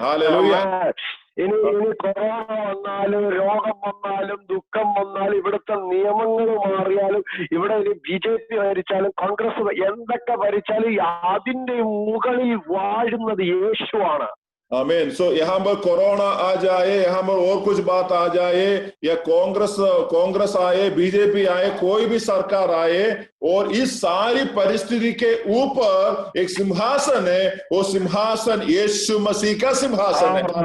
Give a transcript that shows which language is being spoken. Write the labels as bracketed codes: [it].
[hi] Hallelujah. [ml] ഇനി corona വന്നാലും രോഗം വന്നാലും ദുഃഖം വന്നാലും ഇവിടുത്തെ നിയമങ്ങൾ മാറിയാലും ഇവിടെ ഇനി BJP ഭരിച്ചാലും കോൺഗ്രസ് എന്തൊക്കെ ഭരിച്ചാലും അതിന്റെ മുകളിൽ വാഴുന്നത് യേശുവാണ്. [hi] आमीन। सो यहाँ पर कोरोना आ जाए, यहाँ पर और कुछ बात आ जाए, या कांग्रेस आए, बीजेपी आए, कोई भी सरकार आए, और इस सारी परिस्थिति के ऊपर एक सिंहासन है, वो सिंहासन यीशु मसीह का सिंहासन है।